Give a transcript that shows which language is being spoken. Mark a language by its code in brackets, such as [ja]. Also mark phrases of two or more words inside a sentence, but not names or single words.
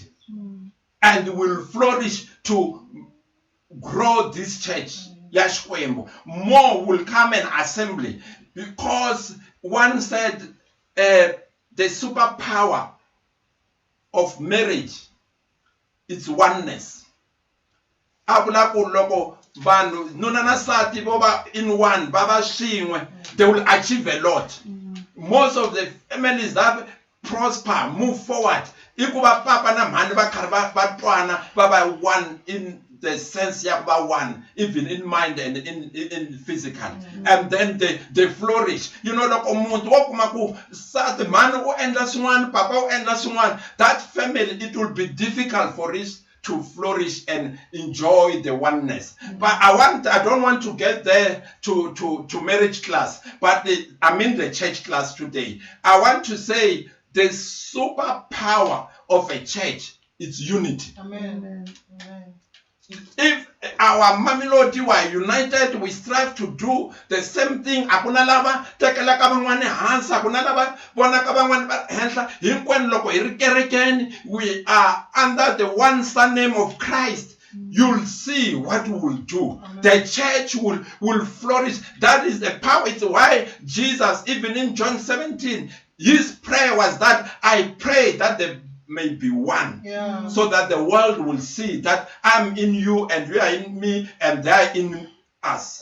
[en] And will flourish to grow this church. [ts] Xikwembu. [en] More will come and assembly, because one said the superpower of marriage is oneness. [ts] Abula ku loko vanhu nuna na nsati vo va [en] in one [ts] va va swin'we, [en] they will achieve a lot. Most of the families that prosper, move forward, [ts] i ku va papa na mhani va karhi va twana va va [en] one in the sense [ts] ya va [en] one, even in mind and in physical, and then they flourish. You know, [ts] loko munhu wo kuma ku nsati mhani u endla swin'wana, papa u endla swin'wana, [en] that family, it will be difficult for it to flourish and enjoy the oneness. But I don't want to get there to marriage class, but I'm in the church class today. I want to say the superpower of a church is unity. Amen. Amen. If our Mamelodi were united, we strive to do the same thing. [ts] Akuna lava tekela ka van'wana hansi, akuna lava vona ka van'wana va henhla. Hinkwenu loko hi ri kerekeni, [en] we are under the one surname of Christ. You'll see what we will do. Amen. The church will flourish. That is the power. It's why Jesus, even in John 17, his prayer was that I pray that the may be one, so that the world will see that I'm in you and you are in me and they are in us.